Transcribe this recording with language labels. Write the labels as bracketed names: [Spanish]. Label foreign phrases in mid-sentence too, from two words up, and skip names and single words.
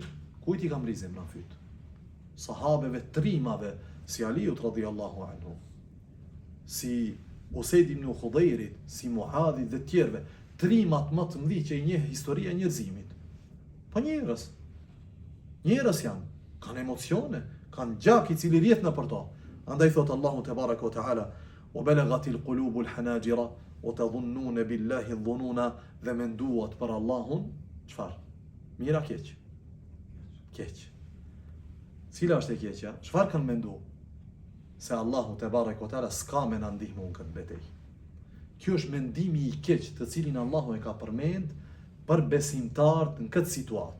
[Albanian] Kujt i ka mri zemra në fyt? Sahabeve trimave, si Aliut [Arabic] رضي الله عنه, [Albanian] si Usaid ibn Khudairit, si Muadhit dhe tjerve, trimat më të mëdhi që i njeh historia e njerëzimit. Po njerëz janë, kanë emocione, kanë gjak i cili rjet në për to. Andaj thot Allahu [Arabic] تبارك وتعالى: "وبلغت القلوب الحناجر وتظنون بالله الظنونا", [Albanian] dhe menduat për Allahun çfarë? Mira keq. Cila është e keqja? Çfarë kanë menduar? Se Allahu [Arabic] تبارك وتعالى [Albanian] s'ka me na ndihmu në këtë betejë. Kjo është mendimi i keq të cilin Allahu e ka përmend për besimtarët në këtë situatë.